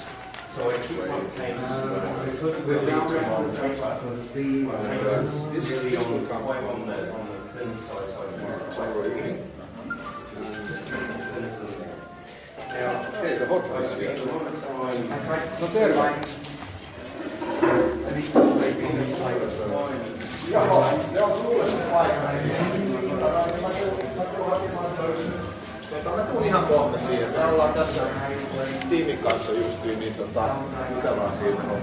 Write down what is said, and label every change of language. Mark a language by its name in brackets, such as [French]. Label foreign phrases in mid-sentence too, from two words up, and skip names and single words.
[English] So I keep my payments really on the thin side, now, Okay, the hot I ones. spend a lot of time. [Finnish] No terve. Mä tuun ihan kohta siihen. Me ollaan tässä tiimin kanssa justiin, niin mitä vaan siinä on.